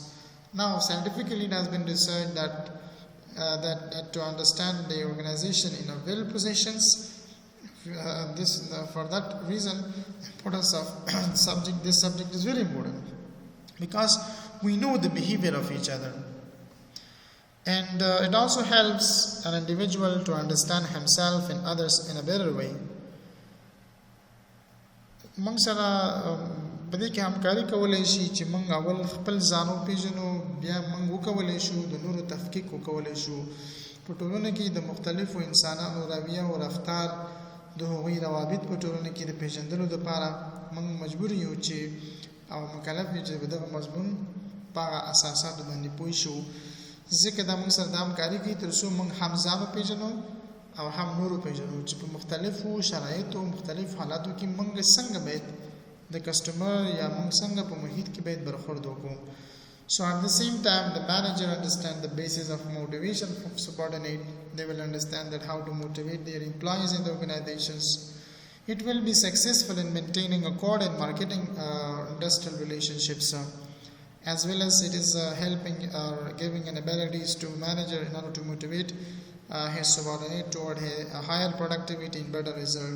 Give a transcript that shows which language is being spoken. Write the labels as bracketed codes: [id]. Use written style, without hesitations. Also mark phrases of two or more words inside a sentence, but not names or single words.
[en] Now scientifically it has been researched that to understand the organization in a well positions, for that reason importance of this subject is very important, because we know the behavior of each other, and it also helps an individual to understand himself and others in a better way. [ps] موږ سره په دې کې همکاري کولای شي چې موږ اول خپل ځانو پیژنو، بیا موږ وکولای شو د نورو تفکیک وکولای شو. په ټولنه کې د مختلفو انسانانو رویه او رفتار د هغوی روابط په ټولنه کې د پیژندلو لپاره موږ مجبور یو چې او مکلف یو چې دغه مضمون په هغه اساساتو باندې پوه شو. ځکه دا موږ سره د همکاري کوي تر څو موږ هم ځان وپیژنو او هم نورو پیژنو چې په مختلفو شرایطو مختلفو حالاتو کې موږ څنګه باید د کسټمر یا موږ څنګه په محیط کې باید برخورد وکړو. [en] So at the same time, the manager understand the basis of motivation from subordinate. They will understand that how to motivate their employees in the organizations. It will be successful in maintaining accord and marketing industrial relationships, as well as it is helping or giving an abilities to manager in order to motivate his subordinate toward a higher productivity and better result.